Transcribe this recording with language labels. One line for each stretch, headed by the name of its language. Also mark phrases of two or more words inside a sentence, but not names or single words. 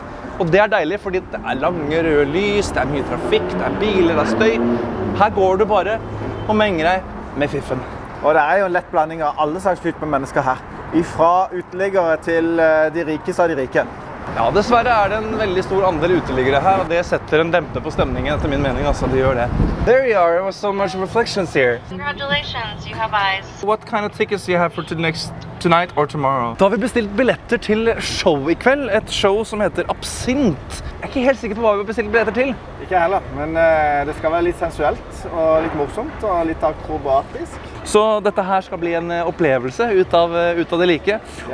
Norwegian: Og det er deilig, fordi det er lange røde lys, det er mye trafikk, det er biler, det er støy. Her går du bare og menger deg med fiffen. Og det er jo en lett blanding av alle slags typer mennesker her. Fra uteliggere til de rikeste av de rike. Ja, dessverre er det en veldig stor andel uteliggere her, og det setter en dempe på stemningen etter min mening, altså, det gjør det.
English: There you are, there was so much reflections here. Congratulations, you have eyes. What kind of tickets do you have for tonight or tomorrow?
Norwegian: Da har vi bestilt billetter til show i kveld, et show som heter Absint. Jeg er ikke helt sikker på hva vi har bestilt billetter til. Ikke heller, men det skal være litt sensuelt og litt morsomt og litt akrobatisk. Så dette her skal bli en opplevelse ut av det like. Ja.